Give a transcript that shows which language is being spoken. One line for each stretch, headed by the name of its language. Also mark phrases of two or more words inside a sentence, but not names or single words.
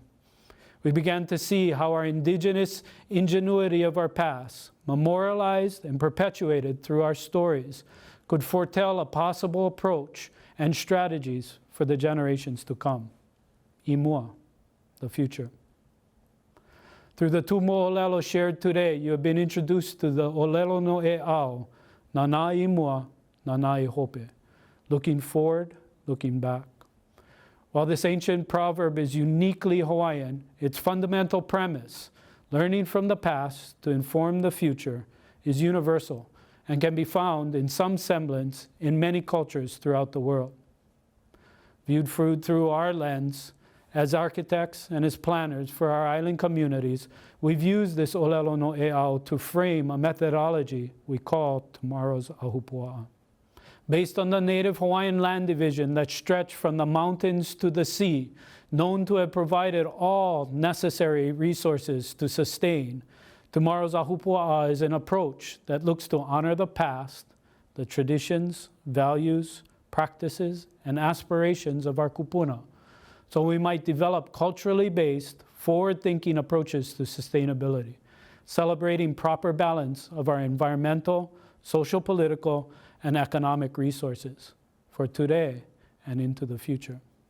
English: We began to see how our indigenous ingenuity of our past, memorialized and perpetuated through our stories, could foretell a possible approach and strategies for the generations to come. Imua, the future. Through the two mo'olelo shared today, you have been introduced to the
Hawaiian: olelo no e ao, nana imua, nana I hope,
English: looking forward, looking back. While this ancient proverb is uniquely Hawaiian, its fundamental premise, learning from the past to inform the future, is universal and can be found in some semblance in many cultures throughout the world. Viewed through our lens, as architects and as planners for our island communities, we've used this
Hawaiian: olelo no e ao
English: to frame a methodology we call tomorrow's ahupua'a. Based on the native Hawaiian land division that stretched from the mountains to the sea, known to have provided all necessary resources to sustain, tomorrow's ahupua'a is an approach that looks to honor the past, the traditions, values, practices, and aspirations of our kupuna, so we might develop culturally based, forward-thinking approaches to sustainability, celebrating proper balance of our environmental, social, political, and economic resources for today and into the future.